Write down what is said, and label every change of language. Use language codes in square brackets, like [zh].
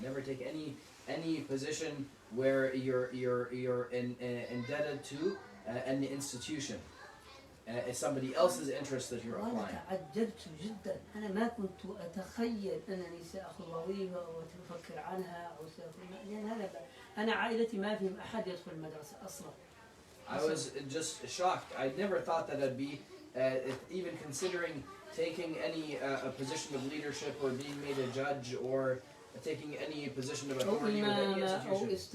[en] Never take any position where you're indebted to an institution. It's somebody else's interest that you're applying. [ar] تعجبت جدا. أنا ما كنت أتخيل أنني سأخذ وظيفة أو أفكر عنها أو لأن أنا عائلتي ما فيهم أحد يدخل المدرسة أصلا. [en] I was just shocked. I never thought that I'd be even considering taking any position of leadership or being made a judge or taking any position of authority with any institution.